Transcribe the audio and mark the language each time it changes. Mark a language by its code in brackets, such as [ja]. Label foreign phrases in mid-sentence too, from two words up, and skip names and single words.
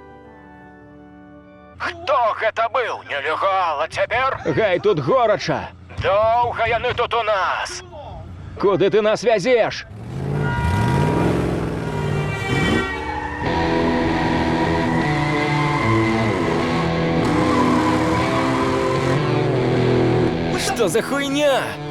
[be] Хто гэта быў? Нелегал, а цяпер? Гай, тут горача. [uk] Довго яны тут у нас. Куди ти нас везеш? [ru] Что за хуйня?